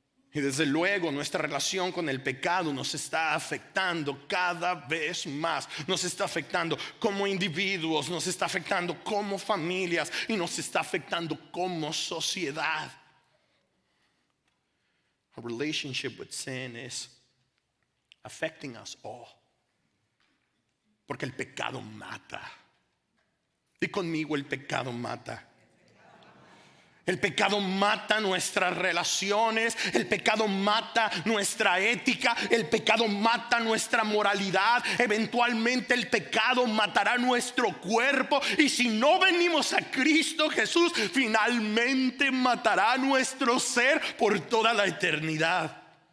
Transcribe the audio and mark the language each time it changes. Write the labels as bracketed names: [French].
[Spanish] Y desde luego nuestra relación con el pecado nos está afectando cada vez más. Nos está afectando como individuos, nos está afectando como familias y nos está afectando como sociedad. [English] Our relationship with sin is affecting us all. [Spanish] Porque el pecado mata. Y conmigo el pecado mata. El pecado mata nuestras relaciones, el pecado mata nuestra ética, el pecado mata nuestra moralidad, eventualmente el pecado matará nuestro cuerpo y si no venimos a Cristo Jesús, finalmente matará nuestro ser por toda la eternidad.